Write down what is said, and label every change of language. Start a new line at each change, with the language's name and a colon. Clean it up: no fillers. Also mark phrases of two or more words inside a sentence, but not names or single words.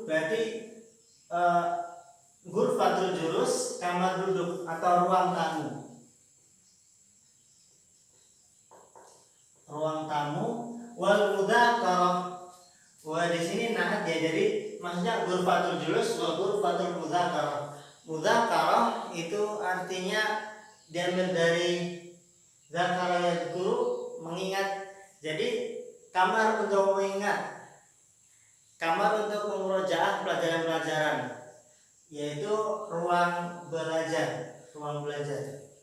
Indonesian: Berarti
Arabic: غرفة الجلوس
Indonesian: kamar duduk atau ruang tamu. Ruang tamu.
Arabic: والمذاكرة.
Indonesian: Wah, di sini nahat ya, jadi maksudnya
Arabic: غرفة الجلوس وغرفة المذاكرة.
Indonesian: Mudzakarah itu artinya diambil dari
Arabic: ذكر يذكر,
Indonesian: mengingat. Jadi kamar untuk mengingat, kamar untuk memurojaah pelajaran-pelajaran, yaitu ruang belajar, ruang belajar.